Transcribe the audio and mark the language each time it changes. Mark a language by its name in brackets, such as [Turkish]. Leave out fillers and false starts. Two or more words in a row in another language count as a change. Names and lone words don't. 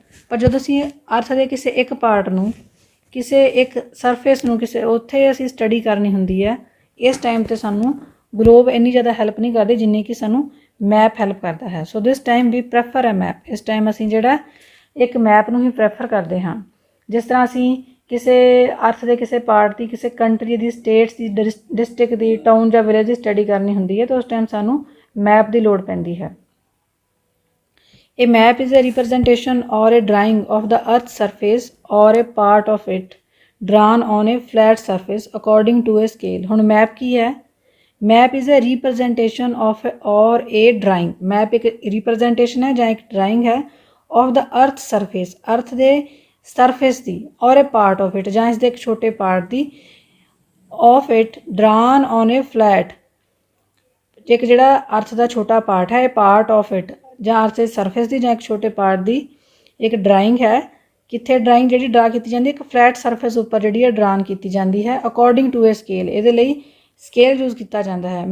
[Punjabi] ਪਰ ਜਦੋਂ ਅਸੀਂ ਅਰਥ ਦੇ ਕਿਸੇ ਇੱਕ ਪਾਰਟ ਨੂੰ, ਕਿਸੇ ਇੱਕ ਸਰਫੇਸ ਨੂੰ, ਕਿਸੇ ਉੱਥੇ ਅਸੀਂ ਸਟੱਡੀ ਕਰਨੀ ਹੁੰਦੀ ਹੈ, ਇਸ ਟਾਈਮ 'ਤੇ ਸਾਨੂੰ ਗਲੋਬ ਇੰਨੀ ਜ਼ਿਆਦਾ ਹੈਲਪ ਨਹੀਂ ਕਰਦੇ ਜਿੰਨੀ ਕਿ ਸਾਨੂੰ ਮੈਪ ਹੈਲਪ ਕਰਦਾ ਹੈ. [English] So this time we prefer the map. [Punjabi] ਇਸ ਟਾਈਮ ਅਸੀਂ ਜਿਹੜਾ ਇੱਕ ਮੈਪ ਨੂੰ ਹੀ ਪ੍ਰੈਫਰ ਕਰਦੇ ਹਾਂ. ਜਿਸ ਤਰ੍ਹਾਂ ਅਸੀਂ ਕਿਸੇ ਅਰਥ ਦੇ ਕਿਸੇ ਪਾਰਟ ਦੀ, ਕਿਸੇ ਕੰਟਰੀ ਦੀ, ਸਟੇਟਸ ਦੀ, ਡਿਸਟ੍ਰਿਕਟ ਦੀ, ਟਾਊਨ ਜਾਂ ਵਿਲੇਜ ਦੀ ਸਟੱਡੀ ਕਰਨੀ ਹੁੰਦੀ ਹੈ ਤਾਂ ਉਸ ਟਾਈਮ ਸਾਨੂੰ ਮੈਪ ਦੀ ਲੋੜ ਪੈਂਦੀ ਹੈ. [English] A map is a representation or a drawing of the earth's surface or a part of it drawn on a flat surface according to a scale. [Punjabi] ਹੁਣ ਮੈਪ ਕੀ ਹੈ? [English] ਮੈਪ is a representation of or a drawing. [Punjabi] ਮੈਪ ਇੱਕ representation ਹੈ ਜਾਂ ਇੱਕ drawing ਹੈ [English] of the earth's surface, [Punjabi] ਅਰਥ ਦੇ ਸਰਫੇਸ ਦੀ, [English] or a part of it [Punjabi] ਜਾਂ ਇਸ ਦੇ ਇੱਕ ਛੋਟੇ ਪਾਰਟ ਦੀ, [English] of it drawn on a flat. [Punjabi] ਇੱਕ ਜਿਹੜਾ ਅਰਥ ਦਾ ਛੋਟਾ ਪਾਰਟ ਹੈ, ਇਹ [English] part of it [Punjabi] ਜਾਂ ਅਰਥ ਦੇ ਸਰਫੇਸ ਦੀ ਜਾਂ ਇੱਕ ਛੋਟੇ ਪਾਰਟ ਦੀ ਇੱਕ ਡਰਾਇੰਗ ਹੈ. ਕਿੱਥੇ ਡਰਾਇੰਗ ਜਿਹੜੀ ਡਰਾ ਕੀਤੀ ਜਾਂਦੀ ਹੈ? ਇੱਕ [English] flat surface [Punjabi] ਉੱਪਰ ਜਿਹੜੀ ਹੈ ਡਰਾਨ ਕੀਤੀ ਜਾਂਦੀ ਹੈ [English] according to a scale. [Punjabi] ਇਹਦੇ ਲਈ [English] scale use [Punjabi] ਕੀਤਾ ਜਾਂਦਾ ਹੈ.